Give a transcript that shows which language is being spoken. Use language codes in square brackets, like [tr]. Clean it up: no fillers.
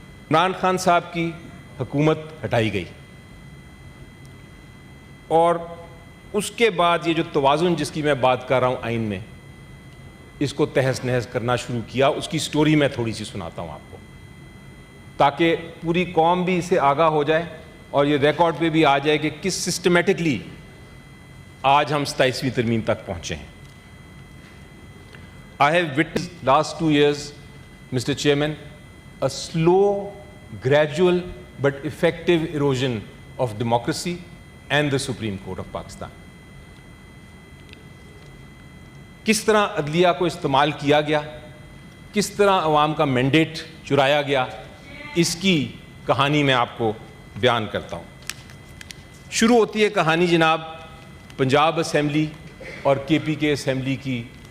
[ur] عمران خان صاحب کی حکومت ہٹائی گئی, اور اس کے بعد یہ جو توازن جس کی میں بات کر رہا ہوں آئین میں, اس کو تہس نہس کرنا شروع کیا. اس کی سٹوری میں تھوڑی سی سناتا ہوں آپ کو تاکہ پوری قوم بھی اسے آگاہ ہو جائے اور یہ ریکارڈ پہ بھی آ جائے کہ کس سسٹمیٹکلی آج ہم 27ویں ترمیم تک پہنچے ہیں. [en] I have witnessed last 2 years, Mr. Chairman, a slow, gradual but effective erosion of democracy and the Supreme Court of Pakistan. [ur] کس طرح عدلیہ کو استعمال کیا گیا, کس طرح عوام کا مینڈیٹ چرایا گیا, اس کی کہانی میں آپ کو بیان کرتا ہوں. شروع ہوتی ہے کہانی جناب پنجاب اسمبلی اور KPK اسمبلی کی.